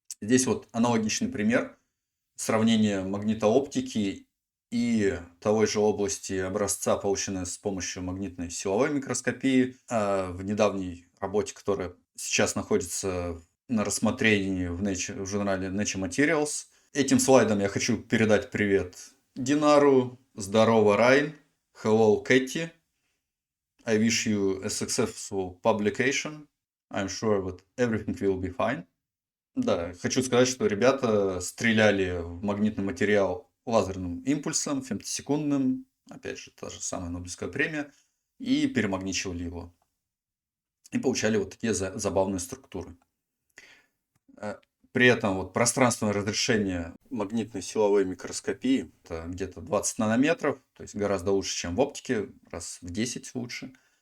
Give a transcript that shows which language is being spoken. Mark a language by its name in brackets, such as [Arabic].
[Russian] Здесь вот аналогичный пример сравнения магнитооптики и той же области образца, полученной с помощью магнитной силовой микроскопии. В недавней работе, которая сейчас находится на рассмотрении в журнале Nature Materials. Этим слайдом я хочу передать привет Динару. Здорово, Райн. Hello, Кэти. [English] I wish you a successful publication. I'm sure that everything will be fine. [Russian] Да, хочу сказать, что ребята стреляли в магнитный материал лазерным импульсом, фемтосекундным, опять же, та же самая Нобелевская премия, и перемагничивали его. И получали вот такие забавные структуры. При этом вот пространственное разрешение магнитной силовой микроскопии это где-то 20 нанометров, то есть гораздо лучше, чем в оптике, раз в 10 лучше.